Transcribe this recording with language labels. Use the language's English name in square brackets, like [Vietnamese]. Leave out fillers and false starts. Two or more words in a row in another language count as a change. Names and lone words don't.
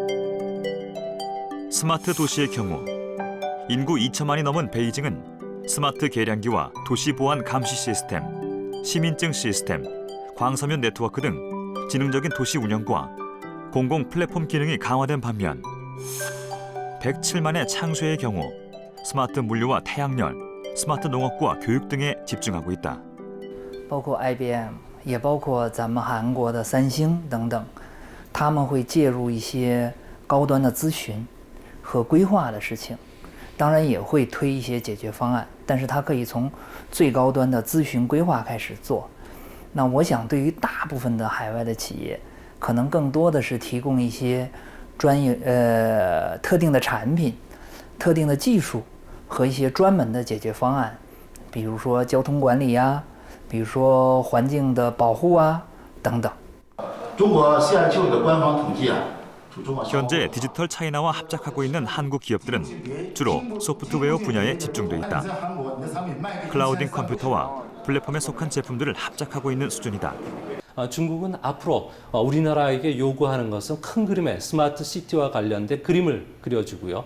[Korean] 스마트 도시의 경우 인구 2천만이 넘은 베이징은 스마트 계량기와 도시 보안 감시 시스템, 시민증 시스템, 광서면 네트워크 등 지능적인 도시 운영과 공공 플랫폼 기능이 강화된 반면 107만의 창수의 경우 스마트 물류와 태양열, 스마트 농업과 교육 등에 집중하고 있다. [Chinese] 包括 IBM 也包括咱们韩国的三星等等，他们会介入一些高端的咨询和规划的事情，当然也会推一些解决方案，但是它可以从最高端的咨询规划开始做。那我想，对于大部分的海外的企业，可能更多的是提供一些特定的产品、特定的技术和一些专门的解决方案，比如说交通管理啊，比如说环境的保护啊等等。中国CIQ的官方统计啊。 [Korean] 현재 디지털 차이나와 합작하고 있는 한국 기업들은 주로 소프트웨어 분야에 집중돼 있다. 클라우딩 컴퓨터와 플랫폼에 속한 제품들을 합작하고 있는 수준이다. 중국은 앞으로 우리나라에게 요구하는 것은 큰 그림의 스마트 시티와 관련된 그림을 그려주고요.